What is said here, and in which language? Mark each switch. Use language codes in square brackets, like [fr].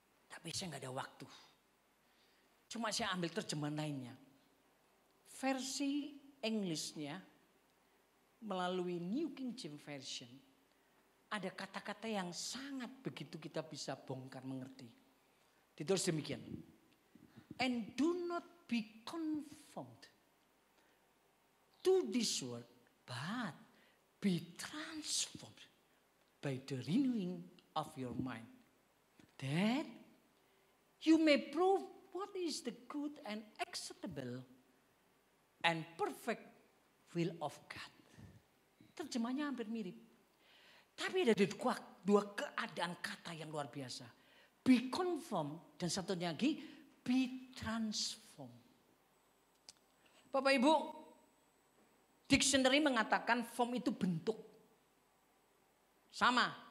[id] Tapi saya nggak ada waktu. Cuma saya ambil terjemahan lainnya. Versi Englishnya melalui New King James Version. Ada kata-kata yang sangat begitu kita bisa bongkar mengerti. Ditulis demikian. [en] And do not be conformed to this world, but be transformed by the renewing of your mind. That you may prove what is the good and acceptable and perfect will of God. [id] Terjemahnya hampir mirip. Tapi ada dua keadaan kata yang luar biasa. Be conform dan satunya lagi be transform. Bapak Ibu, dictionary mengatakan form itu bentuk. Sama.